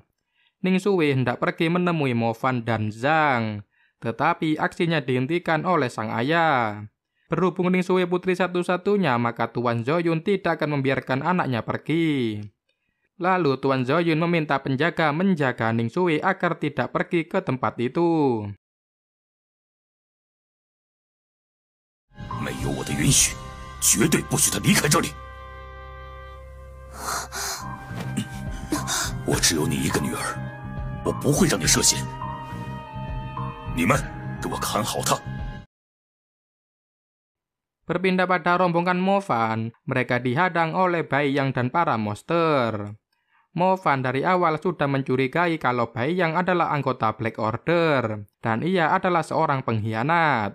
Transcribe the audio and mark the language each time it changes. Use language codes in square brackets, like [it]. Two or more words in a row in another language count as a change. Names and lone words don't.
[id] Ning Sui hendak pergi menemui Movan dan Zhang, tetapi aksinya dihentikan oleh sang ayah. Berhubung Ning Sui putri satu-satunya, maka Tuan Zoyun tidak akan membiarkan anaknya pergi. Lalu Tuan Zoyun meminta penjaga menjaga Ning Sui agar tidak pergi ke tempat itu. [zh] 没有我的允许，绝对不许他离开这里。我只有你一个女儿，我不会让你涉险。你们给我看好他。 [id] Berpindah pada rombongan Movan, mereka dihadang oleh Bai Yang dan para monster. Mo Fan dari awal sudah mencurigai kalau Bai Yang adalah anggota Black Order dan ia adalah seorang pengkhianat.